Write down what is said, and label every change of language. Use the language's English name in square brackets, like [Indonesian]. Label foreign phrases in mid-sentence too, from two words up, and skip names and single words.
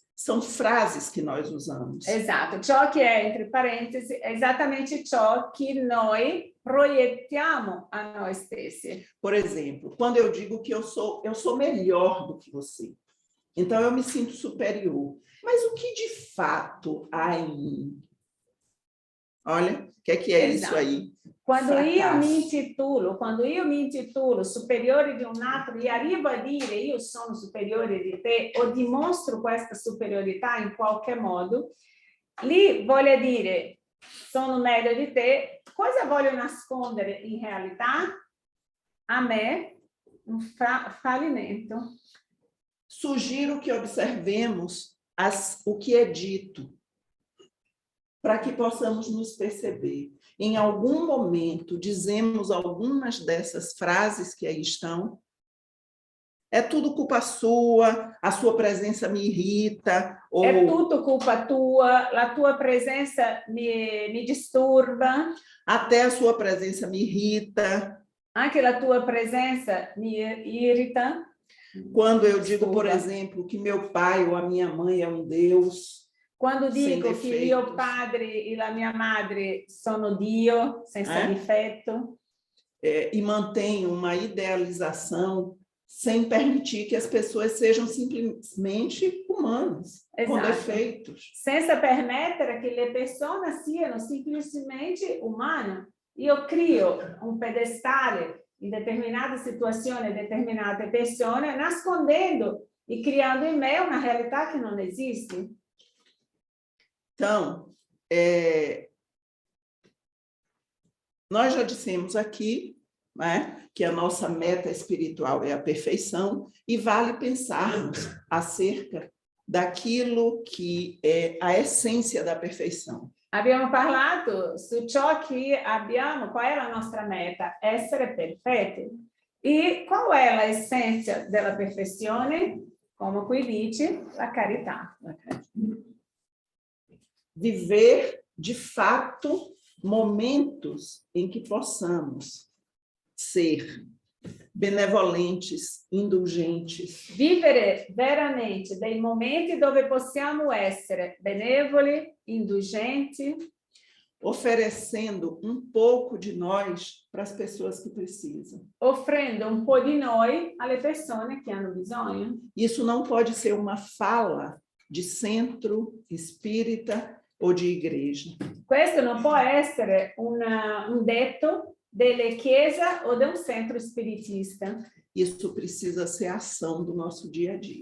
[Portuguese] São frases que nós usamos. [Italian] Esatto, ciò che è entre parentesi è esattamente ciò che noi proiettiamo a noi stessi. [Portuguese] Por exemplo, quando eu digo que eu sou melhor do que você, então eu me sinto superior. Mas o que de fato há em mim? Olha, o que é isso aí? [Italian] Quando io mi intitulo superiore di un altro e arrivo a dire io sono superiore di te o dimostro questa superiorità in qualche modo, lì voglio dire sono meglio di te. Cosa voglio nascondere in realtà? A me un fallimento. [Portuguese] Sugiro que observemos o que é dito, para que possamos nos perceber. Em algum momento, dizemos algumas dessas frases que aí estão É tudo culpa sua, a sua presença me irrita, ou [Italian] È tutto colpa tua, la tua presenza mi disturba, [Portuguese] até a sua presença me irrita. [Italian] anche la tua presenza mi irrita. [Portuguese] Quando eu digo, por Desculpa. exemplo, que meu pai ou a minha mãe é um Deus, [Italian] Quando [Portuguese] sem [Italian] dico che mio [Portuguese] defeitos. [Italian] padre e la mia madre sono Dio, senza difetto, [Portuguese] e mantenho uma idealização sem permitir que as pessoas sejam simplesmente humanas, com [Italian] Esatto. [Portuguese] defeitos. [Italian] senza permettere che le persone siano semplicemente umane. Io crio un pedestale in determinate situazioni, determinate persone, nascondendo e criando in me una realtà che non esiste. [Portuguese] Então, nós já dissemos aqui, né, que a nossa meta espiritual é a perfeição, e vale pensarmos acerca daquilo que é a essência da perfeição. [Italian] Abbiamo parlato su ciò che abbiamo, qual è la nostra meta? Essere perfetti. E qual è l'essenza della perfezione? Come qui dice, la carità. [Portuguese] Viver, de fato, momentos em que possamos ser benevolentes, indulgentes. [Italian] Vivere veramente dei momenti dove possiamo essere benevoli, indulgenti, [Portuguese] Oferecendo um pouco de nós para as pessoas que precisam. [Italian] offrendo un po' di noi alle persone che hanno bisogno. [Portuguese] Isso não pode ser uma fala de centro espírita ou de igreja. [Italian] Questo non può essere un detto delle chiese o di un centro spiritista. [Portuguese] Isso precisa ser ação do nosso dia a dia.